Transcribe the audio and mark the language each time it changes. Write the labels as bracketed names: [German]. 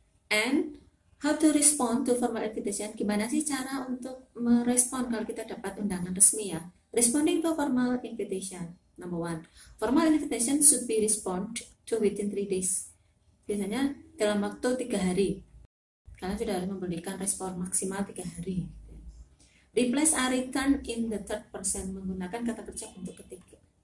[English] And how to respond to formal invitation? [Indonesian] Gimana sih cara untuk merespon kalau kita dapat undangan resmi ya? [English] Responding to formal invitation. Number one, formal invitation should be responded to within 3 days. [Indonesian] Biasanya dalam waktu 3 hari. Kalian sudah harus memberikan respon maksimal 3 hari. [English] Replies are written in the third person, [Indonesian] menggunakan kata kerja bentuk ketiga.